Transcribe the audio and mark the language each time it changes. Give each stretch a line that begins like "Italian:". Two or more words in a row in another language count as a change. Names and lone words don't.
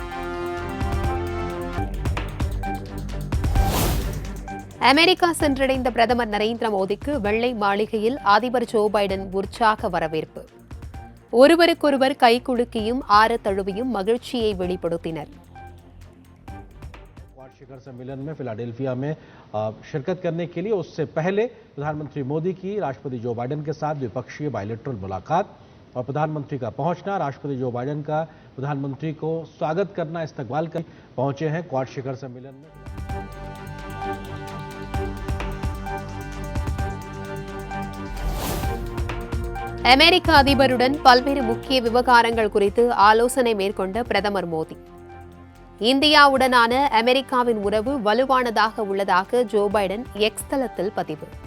Tamil: அமெரிக்கா சென்றடைந்த பிரதமர் நரேந்திர மோடிக்கு வெள்ளை மாளிகையில் அதிபர் ஜோ பைடன் உற்சாக வரவேற்பு. ஒருவருக்கொருவர் கைகுலுக்கியும் ஆற தழுவியும் மகிழ்ச்சியை வெளிப்படுத்தினர்.
Hindi: शिखर सम्मेलन में फिलाडेल्फिया में शिरकत करने के लिए उससे पहले प्रधानमंत्री मोदी की राष्ट्रपति जो बाइडेन के साथ द्विपक्षीय बायलैटरल मुलाकात और प्रधानमंत्री का पहुंचना, राष्ट्रपति जो बाइडेन का प्रधानमंत्री को स्वागत करना, इस्तकबाल कर पहुंचे हैं क्वाड शिखर सम्मेलन में.
Tamil: அமெரிக்க அதிபருடன் பல்வேறு முக்கிய விவகாரங்கள் குறித்து ஆலோசனை மேற்கொண்ட பிரதமர் மோடி. இந்தியாவுடனான அமெரிக்காவின் உறவு வலுவானதாக உள்ளதாக ஜோ பைடன் எக்ஸ் தளத்தில் பதிவு.